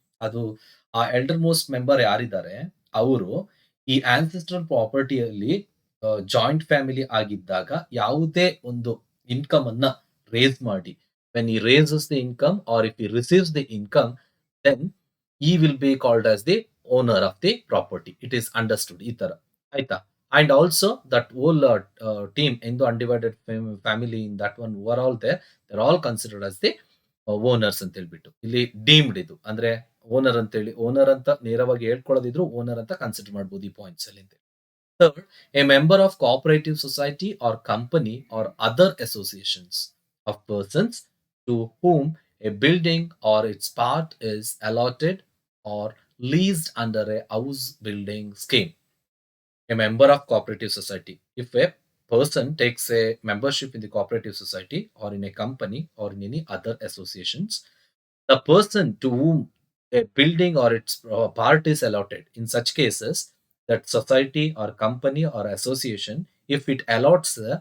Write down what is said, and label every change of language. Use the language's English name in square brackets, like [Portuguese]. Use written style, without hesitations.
[Kannada] ಅದು ಆ elder most member ಯಾರಿದ್ದಾರೆ ಅವರು ಈ ಆನ್ಸೆಸ್ಟ್ರಲ್ ಪ್ರಾಪರ್ಟಿಯಲ್ಲಿ ಜಾಯಿಂಟ್ ಫ್ಯಾಮಿಲಿ ಆಗಿದ್ದಾಗ ಯಾವುದೇ ಒಂದು ಇನ್ಕಮ್ ಅನ್ನ ರೇಸ್ ಮಾಡಿ, [English] When he raises the income or if he receives the income, then he will be called as the owner of the property. It is understood [Kannada] ಈ ತರ. ಆಯ್ತಾ? [English] And also that whole team in the undivided family, in that one who are all there, they're all considered as the owners [Kannada] ಅಂತ ಹೇಳ್ಬಿಟ್ಟು ಇಲ್ಲಿ [English] Deemed. [Kannada] ಇದು ಅಂದ್ರೆ owner ಅಂತ ಹೇಳಿ, ಓನರ್ ಅಂತ ನೇರವಾಗಿ ಹೇಳ್ಕೊಳ್ಳೋದಿದ್ರು ಓನರ್ ಅಂತ ಕನ್ಸಿಡರ್ ಮಾಡಬಹುದು ಈ ಪಾಯಿಂಟ್ಸ್ ಅಲ್ಲಿ. [English] Third, a member of cooperative society or company or other associations of persons to whom a building or its part is allotted or leased under a house building scheme. A member of cooperative society. If a person takes a membership in the cooperative society or in a company or in any other associations, the person to whom a building or its part is allotted, in such cases, that society or company or association, if it allots